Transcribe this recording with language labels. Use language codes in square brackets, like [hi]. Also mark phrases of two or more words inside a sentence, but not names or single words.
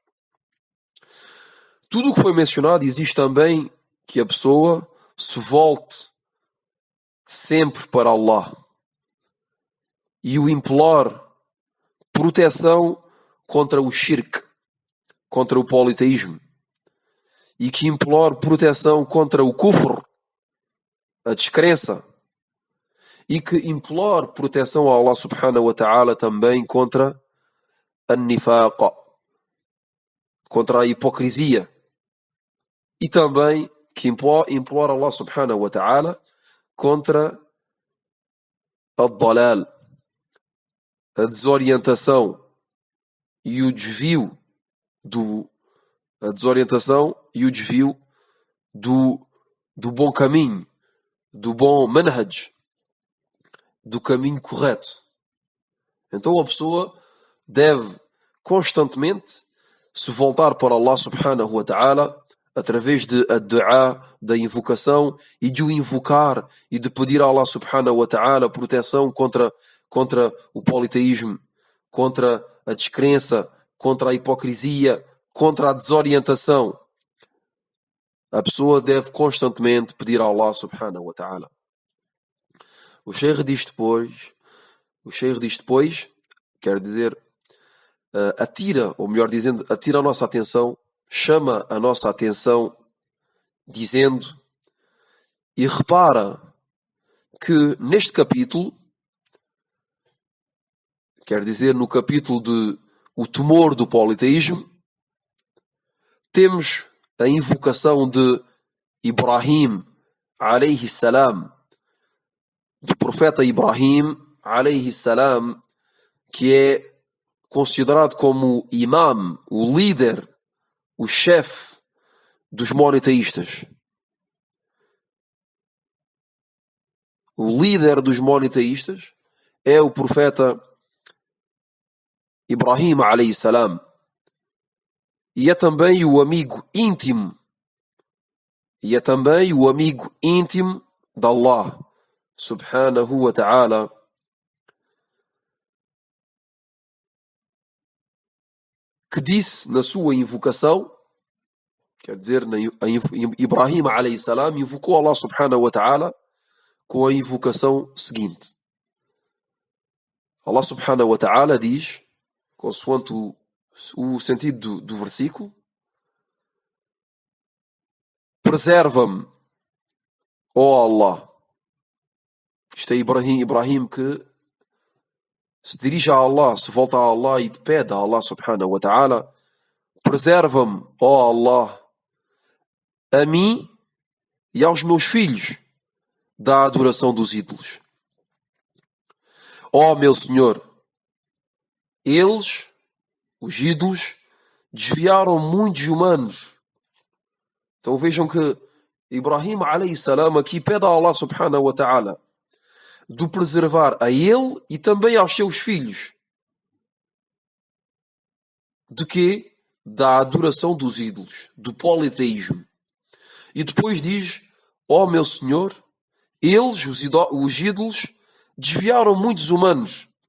[pt] Tudo o que foi mencionado exige também que a pessoa se volte sempre para Allah e o implore proteção contra o shirk, contra o politeísmo, e que implore proteção contra o kufr, a descrença, e que implore proteção a [ar] الله سبحانه وتعالى [pt] também contra a nifaq, contra a hipocrisia, e também que implore a [ar] الله سبحانه وتعالى [pt] contra a dalal, a desorientação e o desvio do bom caminho, do bom manhaj, do caminho correto. Então a pessoa deve constantemente se voltar para [ar] الله سبحانه وتعالى [pt] através de ad-du'a, da invocação, e de o invocar e de pedir a [ar] الله سبحانه وتعالى [pt] proteção contra o politeísmo, contra a descrença, contra a hipocrisia, contra a desorientação. A pessoa deve constantemente pedir a [ar] الله سبحانه وتعالى. [pt] O Sheikh diz depois, quer dizer, atira a nossa atenção, chama a nossa atenção, dizendo, e repara que neste capítulo, quer dizer, no capítulo de o temor do politeísmo, temos a invocação de Ibrahim [ar] عليه السلام, [pt] do profeta Ibrahim [ar] عليه السلام, [pt] que é considerado como o imam, o líder, o chefe dos monoteístas. O líder dos monoteístas é o profeta Ibrahim [ar] عليه السلام. [pt] E é também o amigo íntimo. E é também o amigo íntimo de [ar] الله سبحانه وتعالى. [pt] Que disse na sua invocação, quer dizer, Ibrahim [ar] عليه السلام [pt] invocou [ar] الله سبحانه وتعالى [pt] com a invocação seguinte. [ar] الله سبحانه وتعالى [pt] diz, consoante o sentido do versículo: preserva-me, ó Allah. Isto é Ibrahim que se dirige a Allah, se volta a Allah e pede a [ar] الله سبحانه وتعالى: [pt] preserva-me, ó Allah, a mim e aos meus filhos da adoração dos ídolos. Ó meu Senhor, eles, os ídolos, desviaram muitos humanos. Então vejam que Ibrahim [ar] عليه السلام [pt] aqui pede a [ar] الله سبحانه وتعالى [pt] de preservar a ele e também aos seus filhos. De quê? Da adoração dos ídolos, do politeísmo. E depois diz: ó meu Senhor, eles, os ídolos, desviaram muitos humanos.